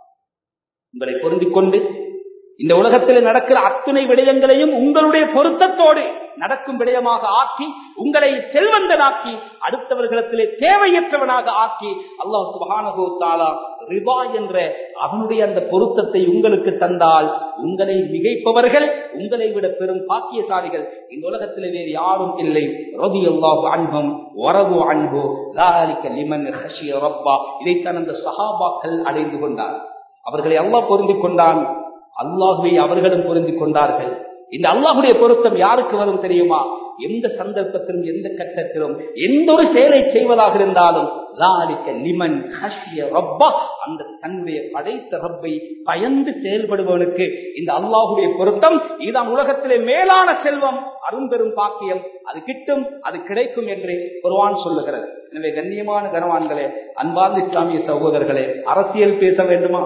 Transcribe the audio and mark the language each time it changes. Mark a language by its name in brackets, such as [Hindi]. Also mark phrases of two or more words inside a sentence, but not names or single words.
[Tamil] உங்களை பொருந்திக் கொண்டு இந்த உலகத்தில் நடக்கிற அத்துணை விடயங்களையும் உங்களுடைய பொருத்தத்தோடு நடக்கும் விடயமாக ஆக்கி, உங்களை செல்வந்தனாக்கி, அடுத்தவர்களிடத்திலே தேவையற்றவனாக ஆக்கி, [Arabic] الله سبحانه وتعالى [Tamil] ரிபா என்ற அவனுடைய அந்த பொருத்தத்தை உங்களுக்கு தந்தால் உங்களை மிகைப்பவர்கள், உங்களை விட பெரும் பாக்கியசாலிகள் இந்த உலகத்திலே வேறு யாரும் இல்லை. [Arabic] رضي الله عنهم ورضوا عنه ذلك لمن خشي ربه. [Tamil] இதைத்தான் அந்த சஹாபாக்கள் அடைந்து கொண்டார். அவர்களை அல்லாஹ் பொருந்திக் கொண்டான், அல்லாஹ்வை அவர்களும் பொருந்திக் கொண்டார்கள். இந்த அல்லாஹ்வுடைய பொருத்தம் யாருக்கு வரும் தெரியுமா? எந்த சந்தர்ப்பத்திலும் எந்த கட்டத்திலும் எந்த ஒரு செயலை செய்வதாக இருந்தாலும் [Arabic] ذلك لمن خشي ربه, [Tamil] அந்த தன்னுடைய படைத்த ரப்பை பயந்து செயல்படுபவனுக்கு இந்த அல்லாஹ்வுடைய பொருத்தம் இதுதான் உலகத்திலே மேலான செல்வம், அரும்பெரும் பாக்கியம். அது கிட்டும், அது கிடைக்கும் என்று குர்ஆன் சொல்லுகிறது. எனவே கண்ணியமான கனவான்களே, அன்பார்ந்த இஸ்லாமிய சகோதரர்களே, அரசியல் பேச வேண்டுமா?